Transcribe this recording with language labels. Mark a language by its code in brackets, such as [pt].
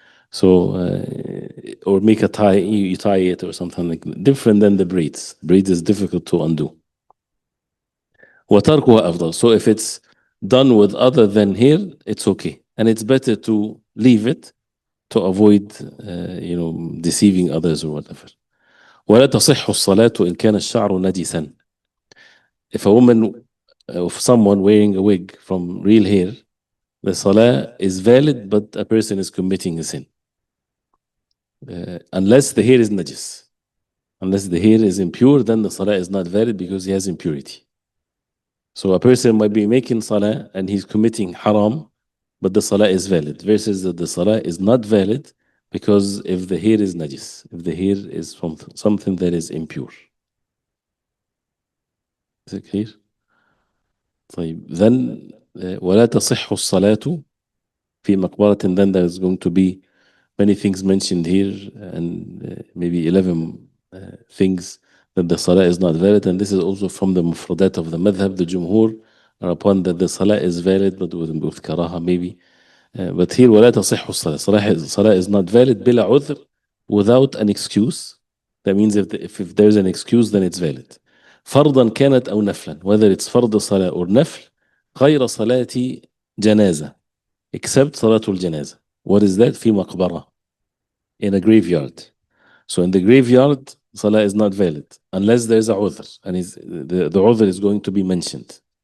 [en] So, or make a tie, you tie it or something like that. Different than the braids. Braids is difficult to undo. [ar] وَتَرْكُهَا أَفْضَلُ. [en] So if it's done with other than hair, it's okay. And it's better to leave it to avoid, deceiving others or whatever. [ar] ولا تصح الصلاة إن كان الشعر نجسا. [en] If a woman, if someone wearing a wig from real hair, the salah is valid, but a person is committing a sin. Unless the hair is najis. Unless the hair is impure, then the salah is not valid because he has impurity. So a person might be making salah and he's committing haram, but the salah is valid, versus that the salah is not valid because if the hair is najis, if the hair is from something that is impure. Is it clear? طيب, then [ar] ولا تصح الصلاة في مقبرة, [en] then there is going to be many things mentioned here, and maybe 11 things that the salah is not valid, and this is also from the mufradat of the madhab. The jumhur are upon that the salah is valid, but with karaha maybe. But here [ar] ولا تصح الصلاة. [en] Salah is not valid [ar] بلا عذر, [en] without an excuse. That means if there's an excuse, then it's valid. [ar] فرضا كانت أو نفلا, [en] whether it's [ar] فرض صلاة or نفل, غير صلاة جنازة, except صلاة الجنازة. [en] What is that? في مقبرة, in a graveyard. So in the graveyard, salah is not valid unless there's a udhr, and the udhr is going to be mentioned.